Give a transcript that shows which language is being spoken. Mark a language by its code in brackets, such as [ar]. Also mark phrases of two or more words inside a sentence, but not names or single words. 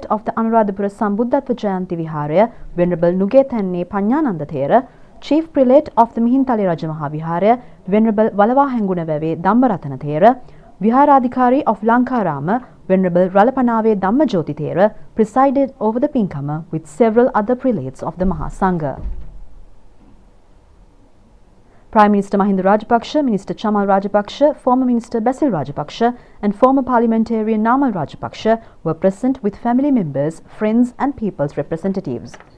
[en] of the Anuradhapura Sambuddhatva Jayanti Viharaya, Venerable Nugethanne Pannyanandathera, Chief Prelate of the Mihintale Rajamaha Viharaya, Venerable Walawahengunawave Dhammarathanathera, Viharadhikari of Lankarama, Venerable Ralapanave Dhammajyotithera, presided over the Pinkama with several other prelates of the Mahasangha. Prime Minister Mahinda Rajapaksa, Minister Chamal Rajapaksa, former Minister Basil Rajapaksa and former parliamentarian Namal Rajapaksa were present with family members, friends and people's representatives.